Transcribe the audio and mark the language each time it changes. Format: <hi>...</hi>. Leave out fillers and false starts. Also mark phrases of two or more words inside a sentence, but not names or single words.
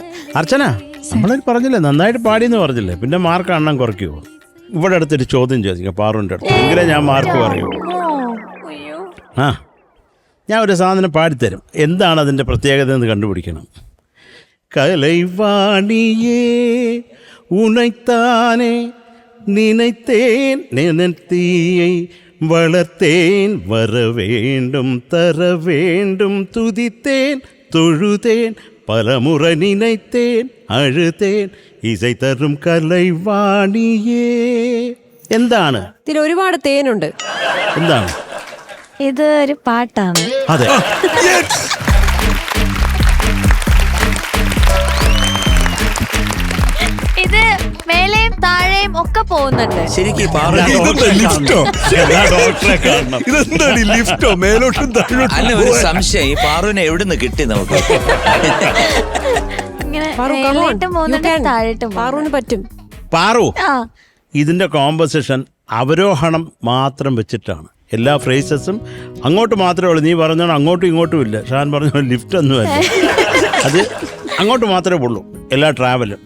<ml>അർച്ചന, നമ്മളൊരു പറഞ്ഞില്ലേ നന്നായിട്ട് പാടിയെന്ന് പറഞ്ഞില്ലേ, പിന്നെ മാർക്ക് എണ്ണം കുറയ്ക്കുമോ? ഇവിടെ അടുത്തൊരു ചോദ്യം ചോദിക്കാം പാറുവിൻ്റെ അടുത്ത്, എങ്കിലേ ഞാൻ മാർക്ക് പറയൂ. ആ, ഞാൻ ഒരു സാധനം പാടിത്തരും, എന്താണ് അതിൻ്റെ പ്രത്യേകത എന്ന് കണ്ടുപിടിക്കണം.</ml> <ta>கலைவாணியே உனைத்தானே நினைத்தேன் நினைத்தீயை வளர்த்தேன் வர வேண்டும் தர வேண்டும் துதித்தேன் தொழுதேன் பலமுறை நினைத்தேன் அழுதேன் இசை தரும் കലൈവാണിയേ.</ta> <ml>എന്താണ് ഇതിൽ ഒരുപാട് തേനുണ്ട്. എന്താണ് ഇത്? ഒരു പാട്ടാണ്. അതെ. ഇത് മേലെയും താഴെയും ഒക്കെ പോകുന്നുണ്ട്. ശരിക്കും ഈ പാറ ലിഫ്റ്റോ? ഡോക്ടറെ കാണണം. ഇതെന്താണ് ലിഫ്റ്റോ? മേലോട്ടും താഴോട്ടും? അല്ല, ഒരു സംശയം, ഈ പാറുവിനെ എവിടുന്ന് കിട്ടി നമുക്ക്? ഇങ്ങനെ പാറു,</ml> <en>come on.</en> <ml>മേലേട്ടും പോകുന്നുണ്ട്,</ml> <en>You can.</en> <ml>താഴേട്ടും പാറുവിന് പറ്റും. പാറു, ആ, ഇതിൻ്റെ കോമ്പസിഷൻ അവരോഹണം മാത്രം വെച്ചിട്ടാണ്. എല്ലാ ഫ്രേസസും അങ്ങോട്ട് മാത്രമേ ഉള്ളൂ. നീ പറഞ്ഞാൽ അങ്ങോട്ടും ഇങ്ങോട്ടും ഇല്ല. ഷാൻ പറഞ്ഞ ലിഫ്റ്റ് ഒന്നുമല്ല, അത് അങ്ങോട്ട് മാത്രമേ ഉള്ളൂ എല്ലാ ട്രാവലും.</ml>